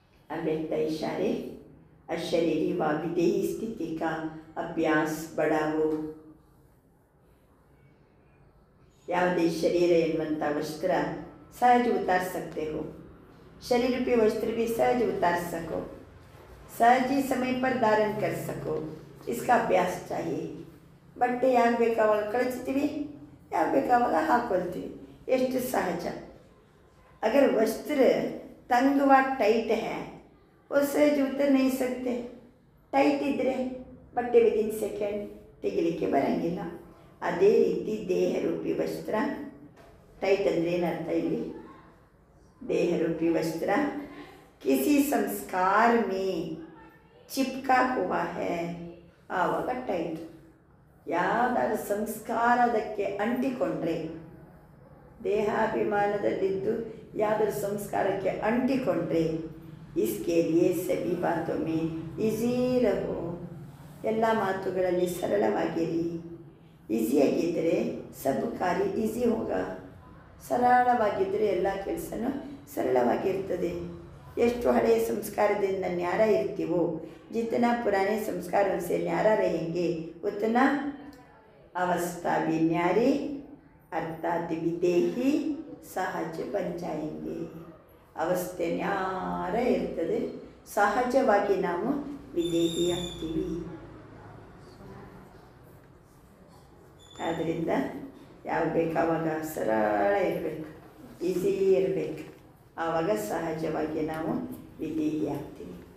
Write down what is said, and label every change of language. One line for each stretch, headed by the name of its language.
Hindi: अव्यक्त इशारे अशरीरी व विदेही स्थिति का अभ्यास बढ़ाओ.
Kannada: ಯಾವುದೇ ಶರೀರ ಎನ್ನುವಂಥ
Hindi: वस्त्र सहज उतार सकते हो. शरीर रूपी वस्त्र भी सहज उतार सको, सहज ही समय पर धारण कर सको, इसका अभ्यास चाहिए.
Kannada: ಬಟ್ಟೆ ಯಾವಾಗ ಬೇಕಾವಾಗ ಕಳಿಸ್ತೀವಿ, ಯಾವಾಗ ಬೇಕಾವಾಗ ಹಾಕ್ಕೊಳ್ತೀವಿ, ಎಷ್ಟು ಸಹಜ.
Hindi: अगर वस्त्र तंग व टाइट है वो सहज उतर नहीं सकते.
Kannada: ಟೈಟ್ ಇದ್ದರೆ ಬಟ್ಟೆ ವಿದಿನ್ ಸೆಕೆಂಡ್ ತೆಗಿಲಿಕ್ಕೆ ಬರೋಂಗಿಲ್ಲ. ಅದೇ ರೀತಿ ದೇಹ ರೂಪಿ ವಸ್ತ್ರ, ಟೈಟ್ ಅಂದರೆ ಏನರ್ಥ ಇಲ್ಲಿ,
Hindi: देह रूपी वस्त्र किसी संस्कार में चिपका हुआ है,
Kannada: ಆವಾಗ ಟೈಟ್. ಯಾವುದಾದ್ರೂ ಸಂಸ್ಕಾರ ಅದಕ್ಕೆ ಅಂಟಿಕೊಂಡ್ರೆ, ದೇಹಾಭಿಮಾನದಲ್ಲಿದ್ದು ಯಾವುದಾದ್ರೂ ಸಂಸ್ಕಾರಕ್ಕೆ ಅಂಟಿಕೊಂಡ್ರೆ,
Hindi: इसके लिए सभी बातों में ಈಸಿ ರಹೋ,
Kannada: ಎಲ್ಲ ಮಾತುಗಳಲ್ಲಿ ಸರಳವಾಗಿರಿ. ಈಸಿಯಾಗಿದ್ದರೆ
Hindi: ಸಬ್ ಕಾರ್ಯ ಈಸಿ ಹೋಗ.
Kannada: ಸರಳವಾಗಿದ್ದರೆ ಎಲ್ಲ ಕೆಲಸನೂ ಸರಳವಾಗಿರ್ತದೆ. ಎಷ್ಟು ಹಳೆಯ ಸಂಸ್ಕಾರದಿಂದ ನ್ಯಾರ ಇರ್ತೀವೋ,
Hindi: जितना पुराने संस्कारों से न्यारा रहेंगे उतना अवस्था भी न्यारी अर्थात विदेही सहज बन जाएंगे.
Kannada: ಅವಸ್ಥೆ ನ್ಯಾರ ಇರ್ತದೆ, ಸಹಜವಾಗಿ ನಾವು ವಿದೇಹಿ ಆಗ್ತೀವಿ. ಆದ್ದರಿಂದ ಯಾವ ಬೇಕಾವಾಗ ಸರಳ ಇರಬೇಕು, ಈಸಿ ಇರಬೇಕು, ಆವಾಗ ಸಹಜವಾಗಿ ನಾವು ವಿದೇಹಿ ಆಗ್ತೀವಿ.